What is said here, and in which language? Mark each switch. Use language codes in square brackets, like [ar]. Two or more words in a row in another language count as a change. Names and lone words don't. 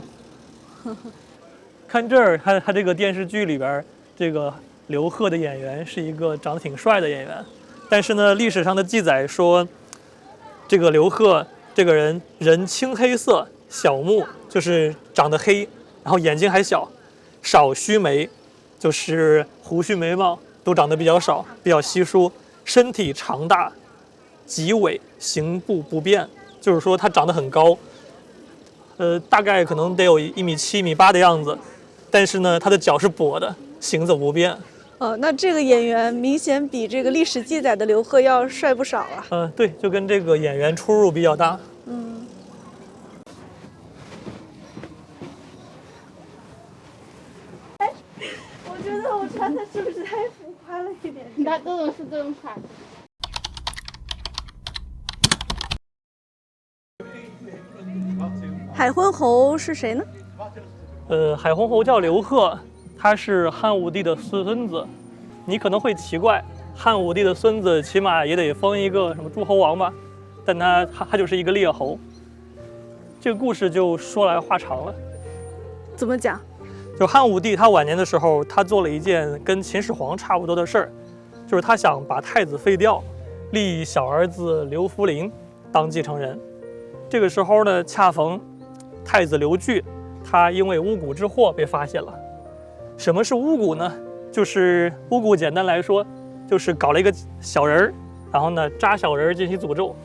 [zh] 看這兒，他這個電視劇裡邊，這個劉賀的演員是一個長得挺帥的演員，但是呢，歷史上的記載說，這個劉賀這個人青黑色，小目，就是長得黑，然後眼睛還小，少須眉，就是胡鬚眉毛都長得比較少，比較稀疏，身體长大，脊痿，行步不便，就是說他长得很高，大概可能得有1.7米、1.8米的樣子，但是呢，他的脚是跛的，行走不便。那這個演員明顯比這個歷史記載的劉賀要帥不少啊。對，就跟這個演员出入比較大。我覺得我穿的是不是太浮誇了一點？他这種是这种款。海昏侯是誰呢？海昏侯叫刘賀，他是汉武帝的孫子。你可能会奇怪，漢武帝的孫子起碼也得封一個什麼諸侯王吧？但他就是一個列侯。這個故事就說來話長了。怎麼講？就漢武帝他晚年的時候，他做了一件跟秦始皇差不多的事兒，就是他想把太子廢掉，立小兒子劉弗陵當繼承人。這個時候呢，恰逢太子劉據，他因為巫蠱之禍被發現了。什麼是巫蠱呢？就是巫蠱，簡單來說，就是搞了一個小人兒，然後呢扎小人進行詛咒。